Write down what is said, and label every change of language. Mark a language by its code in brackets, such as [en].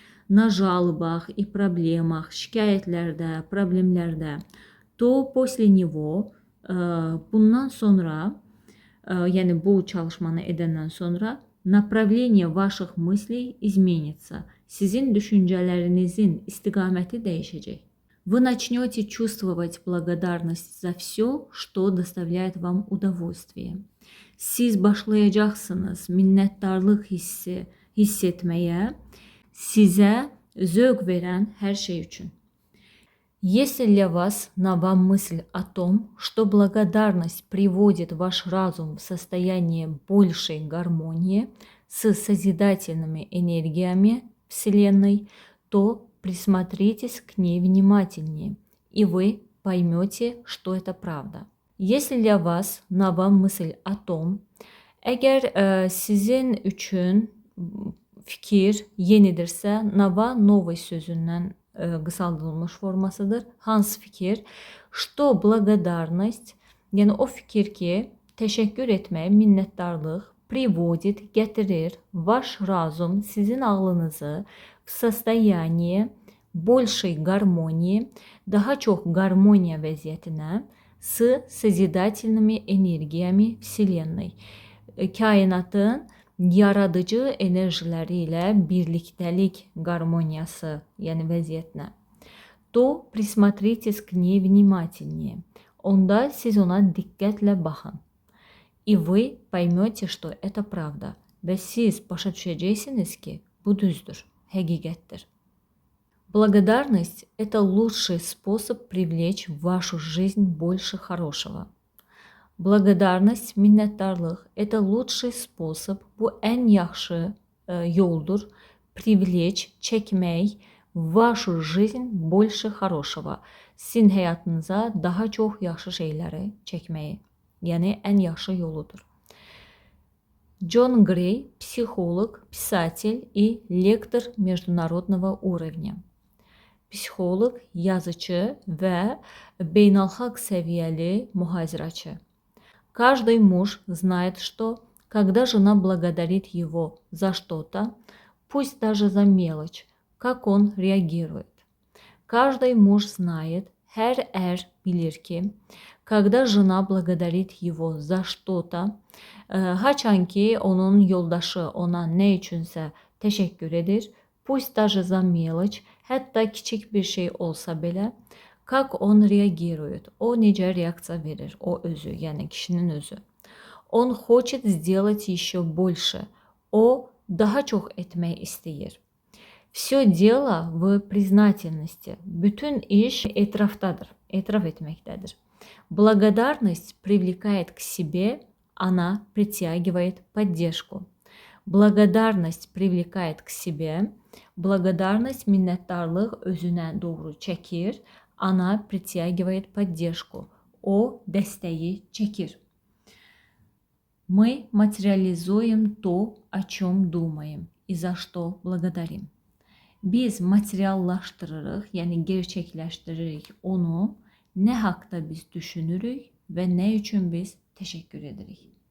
[ru] на жалобах и проблемах, [az] şikayətlərdə, problemlərdə, [ru] то после него, [az] bundan sonra, bu çalışmanı edəndən sonra, [ru] направление ваших мыслей изменится. [az] Sizin düşüncələrinizin istiqaməti dəyişəcək. [ru] Вы начнете чувствовать благодарность за все, что доставляет вам удовольствие. [az] Siz başlayacaqsınız minnətdarlıq hiss etməyə, sizə zövq verən hər şey üçün. [ru] Если для вас нова мысль о том, что благодарность приводит ваш разум в состояние большей гармонии с созидательными энергиями Вселенной, то присмотритесь к ней внимательнее, и вы поймете, что это правда. Если для вас nova мысль о том, [az] əgər sizin üçün fikir yenidirsə, nova новый sözündən qısaldılmış formasıdır. Hansı fikir? [ru] Что благодарность, [az] o fikir ki, təşəkkür etmək, minnətdarlıq [ru] приводит, [az] gətirir, [ru] ваш разум, [az] sizin ağlınızı [ru] в состояние большей гармонии, [az] daha çox [ru] гармония [az] vəziyyətinə, [ru] с sозидательными энергиями Вселенной. [az] Kainatın yaradıcı enerjiləri ilə birlikdəlik гармониясы, vəziyyətinə. [ru] То присмотритесь к ней внимательнее. [az] Onda siz ona diqqətlə baxın. [ru] И вы поймете, что это правда. [az] Və siz başa düşəcəksiniz ki, bu düzdür, həqiqətdir. [ru] Благодарность – это лучший способ привлечь в вашу жизнь больше хорошего. Благодарность, [az] minnətdarlıq [ru] – это lучший способ, [az] bu ən yaxşı yoldur, [ru] привлечь, [az] çəkmək [ru] в вашу жизнь больше хорошего. [az] Sizin həyatınıza daha çox yaxşı şeyləri çəkməyi. Ən yaxşı yoludur. [ru] Джон Грей – психолог, писатель и лектор международного уровня. [az] Psixoloq, yazıcı və beynəlxalq səviyyəli mühazirəçi. [ru] Каждый муж знает, что, когда жена благодарит его за что-то, пусть даже за мелочь, как он реагирует. Каждый муж знает, [az] hər bilir ki, [ru] когда жена благодарит его за что-то, [az] haçan ki onun yoldaşı ona nə üçünsə təşəkkür edir, [ru] pусть даже за мелочь, [az] hətta kiçik bir şey olsa belə, [ru] как он реагирует, [az] o necə reaksiya verir, o özü, kişinin özü. [ru] Он хочет сделать еще больше, [az] o daha çox etmək istəyir. [ru] Все дело в признательности. [az] Bütün iş etrafdadır, etraf etməkdədir. [ru] Благодарность привлекает к себе Она притягивает поддержку. Благодарность привлекает к себе. Благодарность, [az] minnətdarlıq özünə doğru çəkir. [ru] Она притягивает поддержку. [az] O dəstəyi çəkir. [ru] Мы материализуем то, о чем думаем и за что благодарим. [az] Biz materiallaşdırırıq, yəni gerçəkləşdiririk onu, nə haqda biz düşünürük və nə üçün biz təşəkkür edirik.